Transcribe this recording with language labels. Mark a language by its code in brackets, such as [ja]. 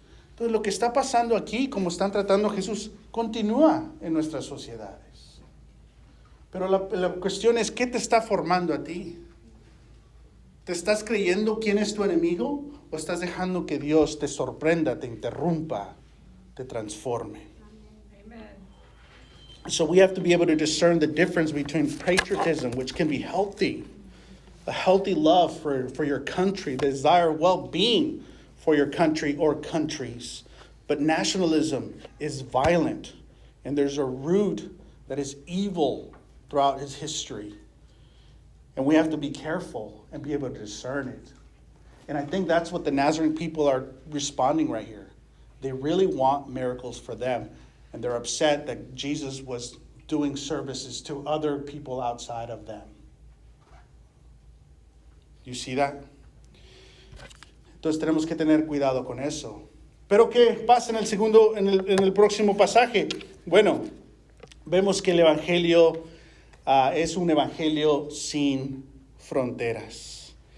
[es] Entonces, lo que está pasando aquí, como están tratando a Jesús, continúa en nuestras sociedades. Pero la cuestión es, ¿qué te está formando a ti? ¿Te estás creyendo quién es tu enemigo? ¿O estás dejando que Dios te sorprenda, te interrumpa, te transforme? [en] Amen. So we have to be able to discern the difference between patriotism, which can be healthy, a healthy love for your country, the desire well-being for your country or countries. But nationalism is violent, and there's a root that is evil throughout his history. And we have to be careful and be able to discern it. And I think that's what the Nazarene people are responding right here. They really want miracles for them, and they're upset that Jesus was doing services to other people outside of them. You see that? [es] Entonces tenemos que tener cuidado con eso. Pero ¿qué pasa en el próximo pasaje? Bueno, vemos que el evangelio es un evangelio sin fronteras.